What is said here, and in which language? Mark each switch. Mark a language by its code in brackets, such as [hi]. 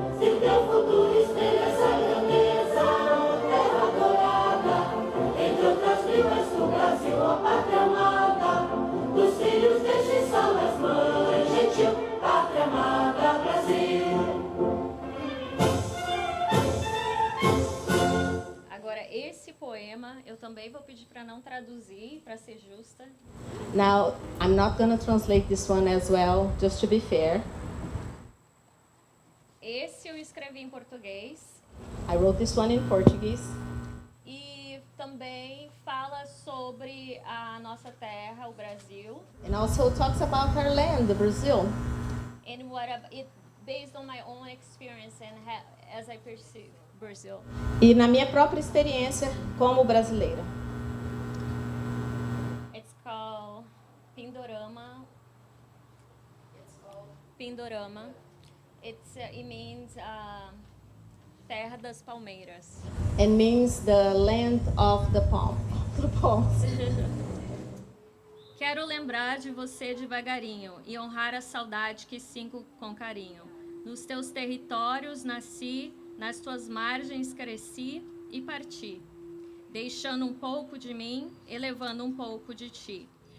[pt] Se teu futuro espelha essa grandeza, terra dourada, entre outras mil és tu, Brasil, ó pátria amada. Dos filhos deste sal és mãe gentil, pátria amada, Brasil. Agora, esse poema eu também vou pedir para não traduzir, para ser justa. [en] Now, I'm not going to translate this one as well, just to be fair. [pt] Esse eu escrevi em português [en] I wrote this one in Portuguese. [pt] e também fala sobre a nossa terra, o Brasil, [en] And also talks about our land, the Brazil. and it based on my own experience and as I perceive Brazil. [pt] E na minha própria experiência como brasileira. [en] It's called Pindorama. Pindorama. It means [pt] Terra das Palmeiras. [en] And means the land of the palm. The palms. [pt] Quero lembrar de você devagarinho e honrar a saudade que sinto com carinho. Nos teus territórios nasci, nas tuas margens cresci e parti, deixando um pouco de mim e levando um pouco de ti.